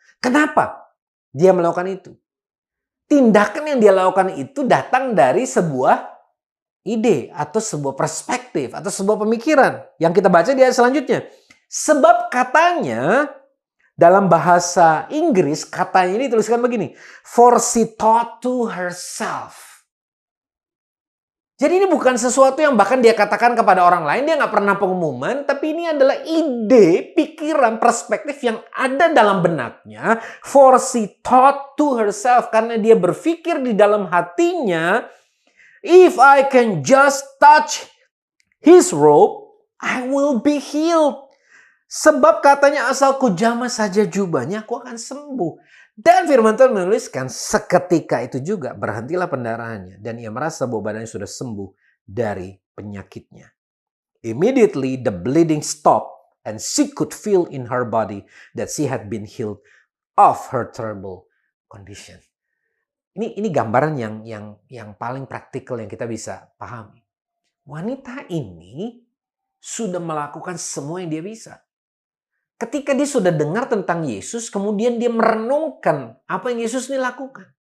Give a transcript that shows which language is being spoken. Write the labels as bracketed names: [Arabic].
[Indonesian] Kenapa dia melakukan itu? Tindakan yang dia lakukan itu datang dari sebuah ide atau sebuah perspektif atau sebuah pemikiran yang kita baca di ayat selanjutnya. Sebab katanya dalam bahasa Inggris katanya ini dituliskan begini. [English] For she thought to herself. [Indonesian] Jadi ini bukan sesuatu yang bahkan dia katakan kepada orang lain. Dia nggak pernah pengumuman. Tapi ini adalah ide, pikiran, perspektif yang ada dalam benaknya. [English] For she thought to herself. [Indonesian] Karena dia berpikir di dalam hatinya. [English] If I can just touch his robe, I will be healed. [Indonesian] Sebab katanya asal ku jamah saja jubahnya, aku akan sembuh. Dan firman Tuhan menuliskan seketika itu juga berhentilah pendarahannya. Dan ia merasa bahwa badannya sudah sembuh dari penyakitnya. [English] Immediately the bleeding stopped and she could feel in her body that she had been healed of her terrible condition. [Indonesian] Ini gambaran yang paling praktikal yang kita bisa pahami. Wanita ini sudah melakukan semua yang dia bisa. Ketika dia sudah dengar tentang Yesus, kemudian dia merenungkan apa yang Yesus ini lakukan.